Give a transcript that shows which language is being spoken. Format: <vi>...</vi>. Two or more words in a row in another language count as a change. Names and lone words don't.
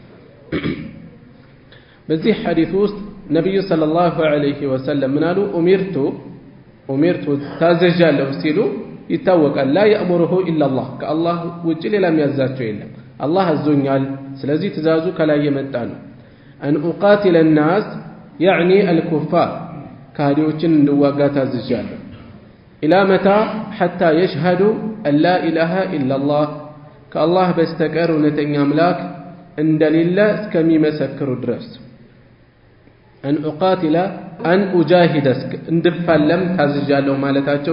<am>በዚህ ሐዲስ ውስጥ ነብዩ</am> <ar>صلى الله عليه وسلم</ar> <am>ምናሉ ኡሚርቱ ታዘዣለሁ ሲሉ ይታወቃል።</am> <ar>لا يأمره إلا الله</ar> <am>ከአላህ ውጭ ሌላ የሚያዛቸው የለም። አላህ አዞኛል፣ ስለዚህ ትእዛዙ ከላይ የመጣ ነው።</am> <ar>أن أقاتل الناس يعني الكفار</ar> <am>ካህዲዎችን እንድዋጋ ታዝዣለሁ።</am> <ar>إلا متى حتى يشهدوا أن لا إله إلا الله</ar> <am>ከአላህ በስተቀር እውነተኛ አምላክ እንደሌለ እስከሚመሰክሩ ድረስ</am> <ar>أن أقاتل أن أجاهد</ar> <am>እንድፋለም ታዝዣለሁ ማለታቸው</am>